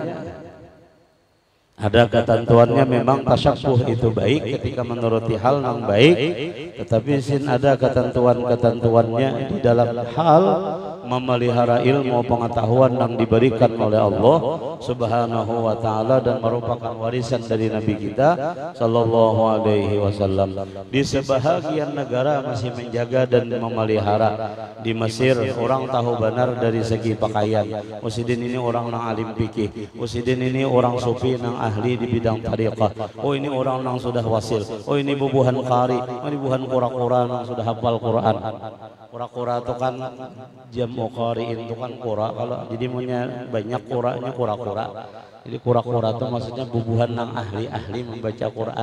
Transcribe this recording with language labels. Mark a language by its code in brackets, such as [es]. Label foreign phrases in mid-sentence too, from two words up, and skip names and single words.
[id] Ada ketentuannya, memang tasyabbuh itu baik ketika menuruti hal yang baik, tetapi sin ada ketentuan-ketentuannya di dalam hal memelihara ilmu pengetahuan yang diberikan oleh Allah [ar] سبحانه وتعالى [id] dan merupakan warisan dari Nabi kita [ar] صلى الله عليه وسلم. [id] Di sebahagian negara masih menjaga dan memelihara. Di Mesir orang tahu benar dari segi pakaian. [bjn] Musidin ini orang nang alim fikih. Musidin ini orang sufi nang ahli di bidang tariqah. Oh ini orang nang sudah wasil. Oh ini bubuhan qari. Oh ini bubuhan qura-qura nang sudah hafal Quran. Qura-qura itu kan jamu qari'in itu kan qura. Kalau jadi punya banyak qura'nya qura-qura. Jadi qura-qura itu maksudnya bubuhan nang ahli-ahli membaca Quran.